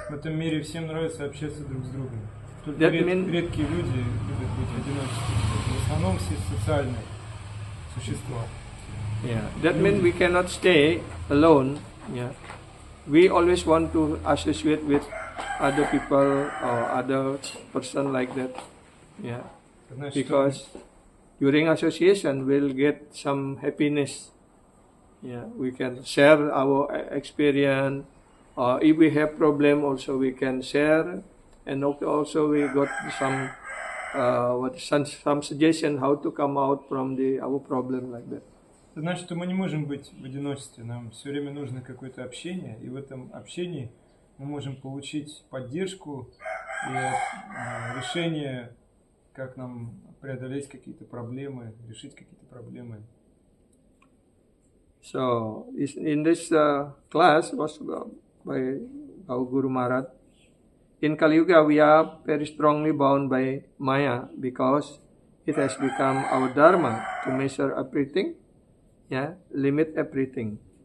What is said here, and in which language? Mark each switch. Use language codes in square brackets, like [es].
[ru] В этом мире всем нравится общаться друг с другом. Только [en] That mean- [ru] редкие люди любят быть в одиночестве. В основном все социальные существа. [en] Yeah, that means we cannot stay alone. Yeah, we always want to associate with other people or other person like that. Yeah, [ru] Значит, [en] because during association we'll get some happiness. Yeah, we can share our experience, or if we have problem, also we can share, and also we got some some suggestion how to come out from our problem like that. [ru] это значит, что мы не можем быть в одиночестве. Нам все время нужно какое-то общение, и в этом общении мы можем получить поддержку и решение, как нам преодолеть какие-то проблемы, решить какие-то проблемы. [en] So, in this class was by our Guru Maharaj. In Kali Yuga, we are very strongly bound by Maya because it has become our dharma to measure everything, limit everything.